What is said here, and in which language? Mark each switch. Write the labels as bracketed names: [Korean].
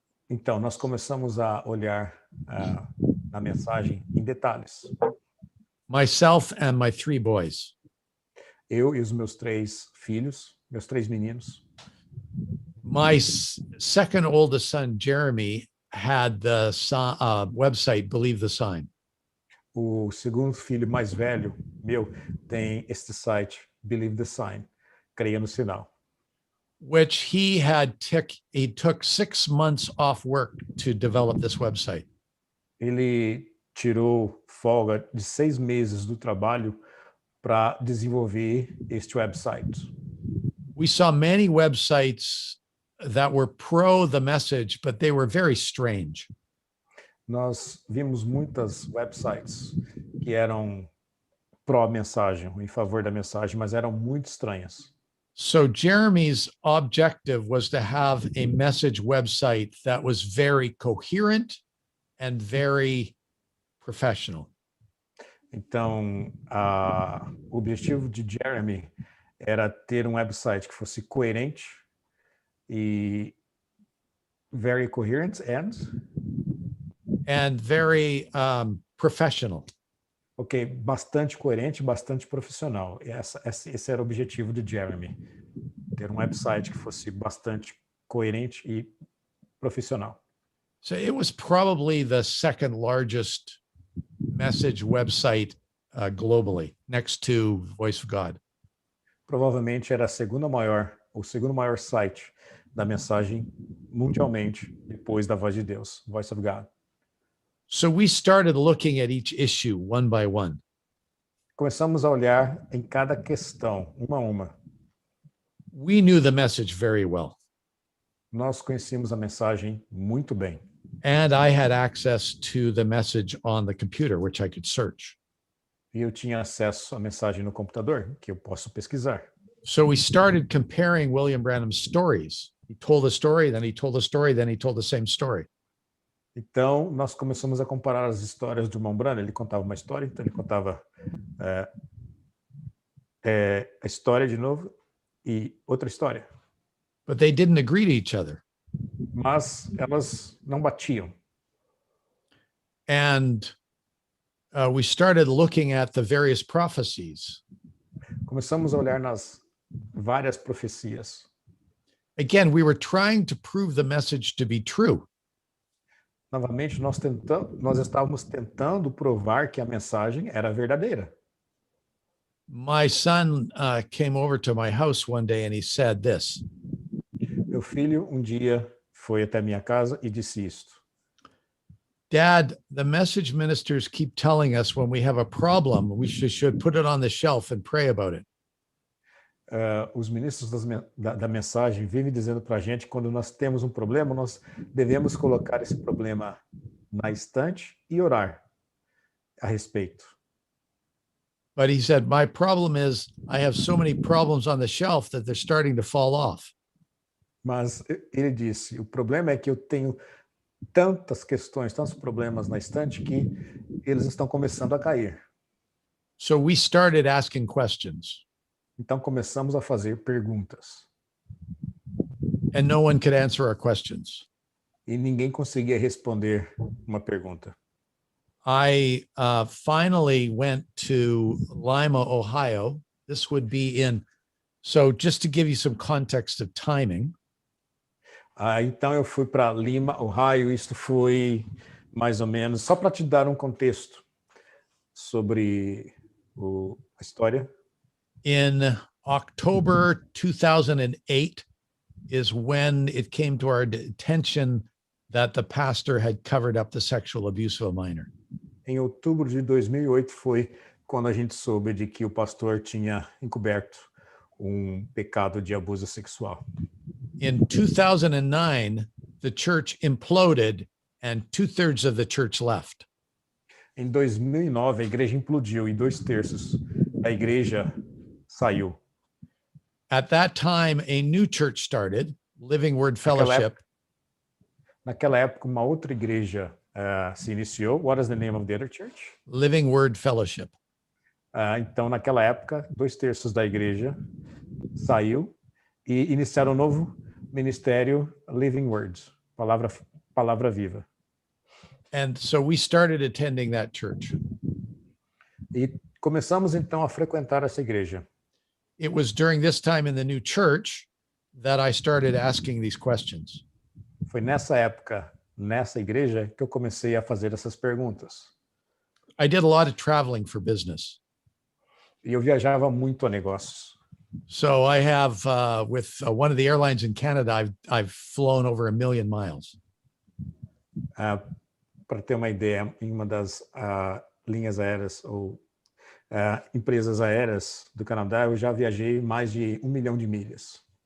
[Portuguese] Então, nós começamos a olhar na mensagem em detalhes. [English] Myself and my 3 boys. [Portuguese] Eu e os meus 3 filhos, meus 3 meninos. [English] My second oldest son, Jeremy, had the website Believe the Sign. [Portuguese] O segundo filho mais velho, meu, tem este site, Believe the Sign, creia no sinal. [English] Which he took 6 months off work to develop this website. [Portuguese] Ele tirou folga de 6 meses do trabalho para desenvolver este website. [English] We saw many websites that were pro the message, but they were very strange. [Portuguese] Nós vimos muitas websites que eram pró-mensagem, em favor da mensagem, mas eram muito estranhas. [English] So Jeremy's objective was to have a message website that was very coherent and very professional. [Portuguese] Então, o objetivo de Jeremy era ter um website que fosse coerente e [English] very coherent and very professional. [Portuguese] Ok, bastante coerente, bastante profissional. Esse era o objetivo de Jeremy, ter um website que fosse bastante coerente e profissional. [English] So it was probably the second largest message website globally, next to Voice of God. [Portuguese] Provavelmente era o segundo maior site da mensagem mundialmente, depois da Voz de Deus, Voice of God. [English] So we started looking at each issue one by one. [Portuguese] Começamos a olhar em cada questão, uma a uma. [English] We knew the message very well. [Portuguese] Nós conhecíamos a mensagem muito bem. [English] And I had access to the message on the computer, which I could search. [Portuguese] E eu tinha acesso à mensagem no computador, que eu posso pesquisar. [English] So we started comparing William Branham's stories. He told a story, then he told a story, then he told the same story. [Portuguese] Então, nós começamos a comparar as histórias do irmão Branham. Ele contava uma história, então ele contava a história de novo e outra história. [English] But they didn't agree to each other. [Portuguese] Mas elas não batiam. [English] And we started looking at the various prophecies. [Portuguese] Começamos a olhar nas várias profecias. [English] Again, we were trying to prove the message to be true. [Portuguese] Novamente, nós estávamos tentando provar que a mensagem era verdadeira. [English] My son came over to my house one day and he said this. [Portuguese] Meu filho dia foi até minha casa e disse isto. [English] Dad, the message ministers keep telling us when we have a problem, we should put it on the shelf and pray about it. [Portuguese] Os ministros da mensagem vivem dizendo para a gente quando nós temos um problema, nós devemos colocar esse problema na estante e orar a respeito. [English] But he said, my problem is I have so many problems on the shelf that they're starting to fall off. [Portuguese] Mas ele disse, o problema é que eu tenho tantas questões, tantos problemas na estante que eles estão começando a cair. [English] So we started asking questions. [Portuguese] Então começamos a fazer perguntas. [English] And no one could answer our questions. [Portuguese] E ninguém conseguia responder uma pergunta. [English] I finally went to Lima, Ohio. This would be so just to give you some context of timing. [Portuguese] Então eu fui para Lima, Ohio. Isto foi mais ou menos, só para te dar um contexto sobre a história. [English] In October 2008 is when it came to our attention that the pastor had covered up the sexual abuse of a minor. [Portuguese] Em outubro de 2008 foi quando a gente soube de que o pastor tinha encoberto pecado de abuso sexual. [English] In 2009, the church imploded and 2/3 of the church left. [Portuguese] Em 2009, a igreja implodiu e 2/3 da igreja saiu. [English] At that time, a new church started, Living Word Fellowship. [Portuguese] Naquela época, uma outra igreja se iniciou. [English] What is the name of the other church? Living Word Fellowship. [Portuguese] Então, naquela época, 2/3 da igreja saiu e iniciaram um novo ministério, Living Words, palavra viva. [English] And so we started attending that church. [Portuguese] E começamos então a frequentar essa igreja. [English] It was during this time in the new church that I started asking these questions. [Portuguese] Foi nessa época, nessa igreja, que eu comecei a fazer essas perguntas. [English] I did a lot of traveling for business. [Portuguese] E eu viajava muito a negócios. [English] So I have, with one of the airlines in Canada, I've flown over 1 million miles. [Portuguese] Para ter uma ideia, em uma das linhas aéreas ou empresas aéreas do Canadá, eu já viajei mais de 1 milhão de milhas.